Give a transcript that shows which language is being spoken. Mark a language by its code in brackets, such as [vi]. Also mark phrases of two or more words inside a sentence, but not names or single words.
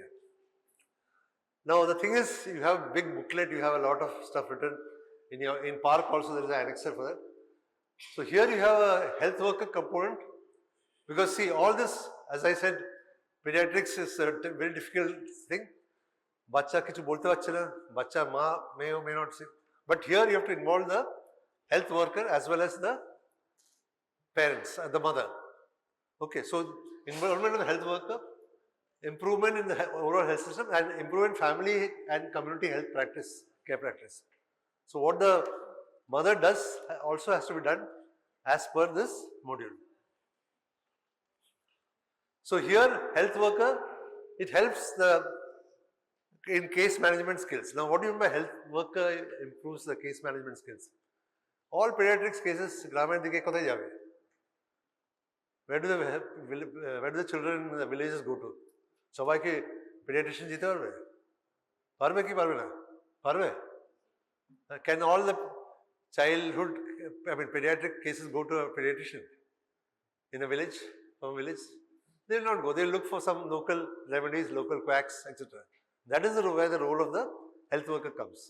[en] Now the thing is, you have a big booklet, you have a lot of stuff written. In Park also there is an annexer for that. So here you have a health worker component, because see, all this, as I said, pediatrics is a very difficult thing. [bn] বাচ্চা কিছু বলতে পাচ্ছে না, বাচ্চা মা [en] may or may not say. But here you have to involve the health worker as well as the parents, the mother. Okay, so involvement of the health worker, improvement in the overall health system, and improvement in family and community health practice, care practice. So what the mother does also has to be done as per this module. So here, health worker, it helps in case management skills. Now what do you mean by health worker improves the case management skills? All pediatrics cases, [bn] গ্রামের দিকে কোথায় যাবে. [en] Where do the children in the villages go to? [bn] Sabai ki pediatrician jite parbe? পারবে কি পারবে না? পারবে? [en] Can all the pediatric cases go to a pediatrician in a village, from a village? They will not go. They will look for some local remedies, local quacks, etc. That is where the role of the health worker comes.